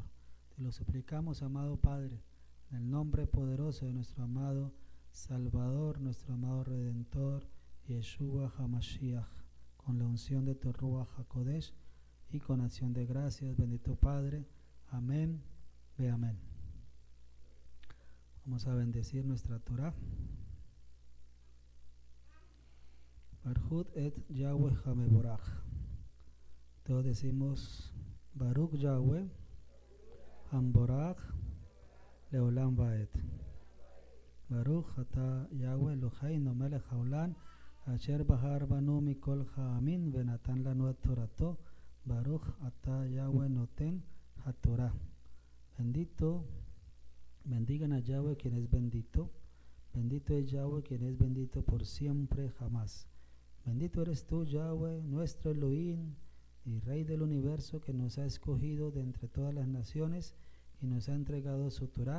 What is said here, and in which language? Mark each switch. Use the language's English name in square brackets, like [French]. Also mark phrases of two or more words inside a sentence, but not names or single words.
[Spanish] Te lo suplicamos, amado Padre, en el nombre poderoso de nuestro amado Salvador, nuestro amado Redentor, Yeshua HaMashiach, con la unción de tu [Hebrew] רוח הקודש [Spanish] y con acción de gracias, bendito Padre. Amén, ve amén. Vamos a bendecir nuestra Torah. [Hebrew] ברכו את יהוה המבורך. [Spanish] Todos decimos [Hebrew] ברוך יהוה המבורך לעולם ועד. ברוך אתה יהוה אלוהינו מלך העולם אשר בחר בנו מכל העמים ונתן לנו את תורתו ברוך אתה יהוה נותן התורה. [Spanish] Bendito, bendigan a Yahweh quien es bendito. Bendito es Yahweh quien es bendito por siempre jamás. Bendito eres tú, Yahweh, nuestro Elohim y Rey del universo, que nos ha escogido de entre todas las naciones y nos ha entregado su Torah.